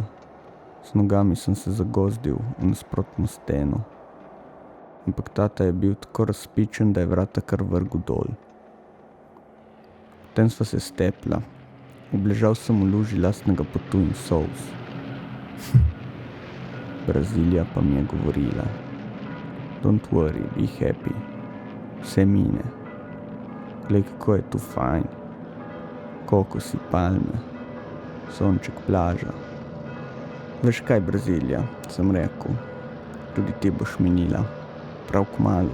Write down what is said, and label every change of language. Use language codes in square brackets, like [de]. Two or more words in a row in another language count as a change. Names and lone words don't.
[sl] S nogami sem se zagozdil v nasprotno steno. Ampak tata je bil tako razpičen, da je vrata kar vrgel dol. Potem sva se stepla. Obležal sem v luži lastnega potu in solz. Brazilija pa mi je govorila: [en] Don't worry, be happy. [sl] Vse mine. Glej, kako je tu fajn. Kokosi, palme, sonček, plaža. Veš kaj, Brazilija, sem rekel. Tudi ti boš minila. Prav kmalu.